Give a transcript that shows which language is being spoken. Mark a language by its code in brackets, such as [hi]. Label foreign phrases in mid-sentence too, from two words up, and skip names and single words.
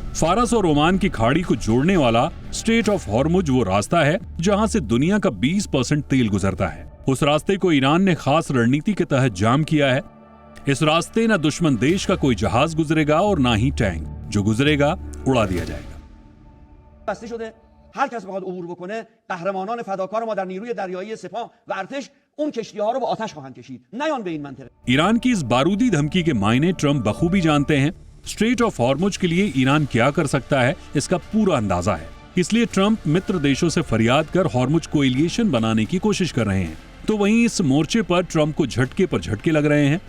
[hi] फारस और ओमान की खाड़ी को जोड़ने वाला स्ट्रेट ऑफ हॉर्मुज वो रास्ता है जहां से दुनिया का 20% तेल गुजरता है। उस रास्ते को ईरान ने खास रणनीति के तहत जाम किया है। इस रास्ते न दुश्मन देश का कोई जहाज गुजरेगा और ना ही टैंक, जो गुजरेगा उड़ा दिया जाएगा। [fa] هر کس بخواد عبور بکنه قهرمانان فداکار ما در نیروی دریایی سپاه و ارتش اون کشتی‌ها رو با آتش خواهند کشید. نیان به این منطقه. [hi] ईरान की इस बारूदी धमकी के मायने ट्रंप बखूबी जानते हैं। स्ट्रेट ऑफ हॉर्मुज के लिए ईरान क्या कर सकता है, इसका पूरा अंदाजा है। इसलिए ट्रंप मित्र देशों से फरियाद कर हॉर्मुज को एलिएशन बनाने की कोशिश कर रहे हैं। तो वहीं इस मोर्चे पर ट्रंप को झटके पर झटके लग रहे हैं।